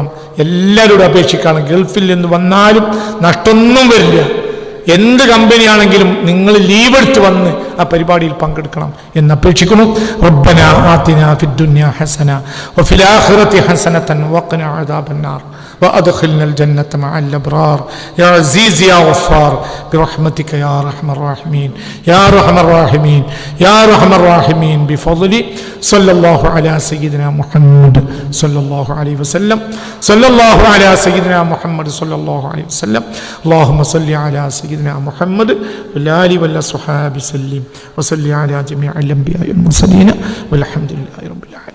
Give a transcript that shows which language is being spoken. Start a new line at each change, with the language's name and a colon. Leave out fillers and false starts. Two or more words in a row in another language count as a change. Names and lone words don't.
Malayalam: എല്ലാവരോടും അപേക്ഷിക്കണം. ഗൾഫിൽ നിന്ന് വന്നാലും നഷ്ടമൊന്നും വരില്ല. എന്ത് കമ്പനിയാണെങ്കിലും നിങ്ങൾ ലീവ് എടുത്ത് വന്ന് ആ പരിപാടിയിൽ പങ്കെടുക്കണം എന്ന് അപേക്ഷിക്കുന്നു.
Arabic: ربنا آتنا في الدنيا حسنة وفي الآخرة حسنة وقنا عذاب النار وأدخلنا الجنة مع الأبرار يا عزيز يا غفار برحمتك يا أرحم الراحمين يا أرحم الراحمين يا أرحم الراحمين بفضل صلى الله على سيدنا محمد صلى الله عليه وسلم صلى الله على سيدنا محمد صلى الله عليه وسلم اللهم صل على سيدنا محمد والآل والصحابة سلم وصل على جميع الأنبياء والمرسلين والحمد لله رب العالمين.